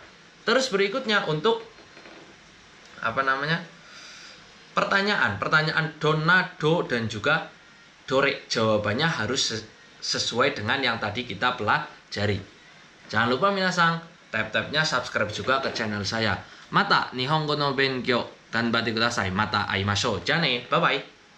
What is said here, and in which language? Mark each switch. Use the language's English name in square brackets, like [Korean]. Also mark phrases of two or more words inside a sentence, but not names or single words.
[Indonesian] Terus berikutnya untuk pertanyaan dona, do dan juga dore, jawabannya harus sesuai dengan yang tadi kita pelajari. Jangan lupa minasang tap-tapnya subscribe juga ke channel saya. [Japanese] また日本語の勉強頑張ってください。また会いましょう. じゃね, [English] bye bye.